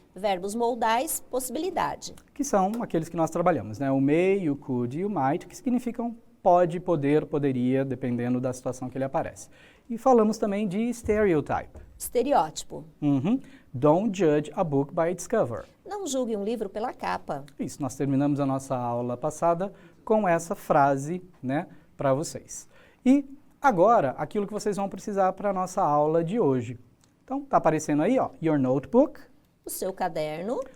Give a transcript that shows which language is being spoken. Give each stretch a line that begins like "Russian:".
Portuguese: Verbos modais, possibilidade. Que são aqueles que nós trabalhamos, né? O may, o could e o might, que significam pode, poder, poderia, dependendo da situação que ele aparece. E falamos também de stereotype. Estereótipo.
English: Don't judge a book by its cover.
Portuguese: Não julgue um livro pela capa. Isso, nós terminamos a nossa aula passada com essa frase, né, para vocês. E agora, aquilo que vocês vão precisar para a nossa aula de hoje. Então, tá aparecendo aí, ó,
English: your notebook,
Portuguese: o seu caderno,